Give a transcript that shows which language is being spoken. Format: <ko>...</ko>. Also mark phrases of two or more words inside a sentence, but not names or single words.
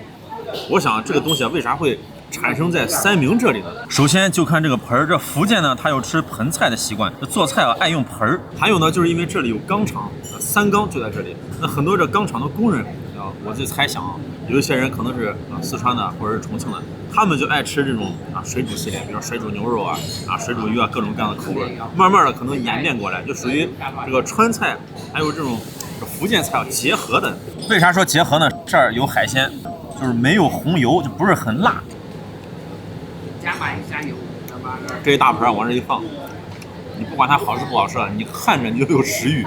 <zh>我想这个东西啊，为啥会产生在三明这里呢？首先就看这个盆儿，这福建呢，它有吃盆菜的習慣，這做菜啊愛用盆兒。還有呢，就是因為這裡有鋼廠，3缸就在這裡。那很多這鋼廠的工人啊，我自己猜想啊，有一些人可能是四川的或者是重慶的，他們就愛吃這種水煮系列，比如水煮牛肉啊水煮魚啊，各種各樣的口味。慢慢的可能演變過來，就屬於這個川菜還有這種福建菜結合的。為啥說結合呢？這兒有海鮮，就是沒有紅油，就不是很辣。這一大盆往這一放，你不管它好吃不好吃，你看着你就有食慾。</zh>